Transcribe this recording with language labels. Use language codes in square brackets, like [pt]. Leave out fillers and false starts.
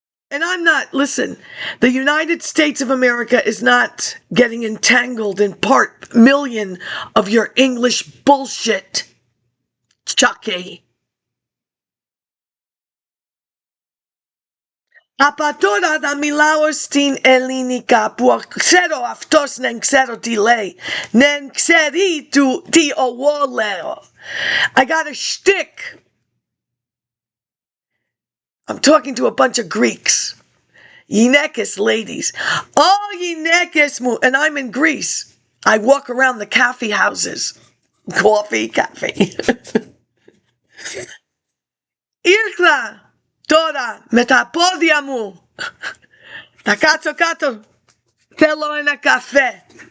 [en] And I'm not, listen, the United States of America is not getting entangled in part million of your English bullshit, Chucky. [el] Απατώρα θα μιλάω στην ελληνικά που ξέρω αυτός δεν ξέρω τι λέει. Δεν ξέρει τι εγώ λέω. [en] I got a shtick. I'm talking to a bunch of Greeks. Yinekis ladies. Oh, Yinekis mu. And I'm in Greece. I walk around the coffee houses. Coffee. [el] Ήρθα τώρα με τα πόδια μου. Θα κάτσω κάτω. Θέλω ένα καφέ.